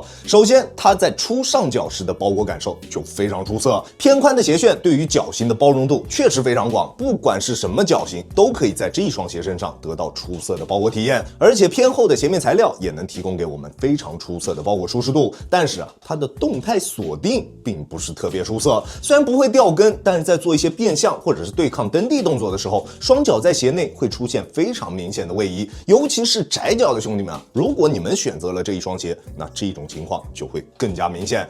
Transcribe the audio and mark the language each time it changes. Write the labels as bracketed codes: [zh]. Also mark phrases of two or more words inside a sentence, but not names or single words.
[zh] 首先，它在初上腳時的包裹感受就非常出色，偏寬的鞋楦對於腳型的包容度確實非常廣，不管是什麼腳型都可以在這一雙鞋身上得到出色的包裹體驗。而且偏厚的鞋面材料也能提供給我們非常出色的包裹舒適度。但是它的動態鎖定並不是特別出色。雖然不會掉跟，但是在做一些變向或者是對抗蹬地動作的時候，雙腳在鞋內會出現非常明顯的位移，尤其是窄腳的兄弟們如果你們選擇了這一雙鞋，那這種情況就會更加明顯。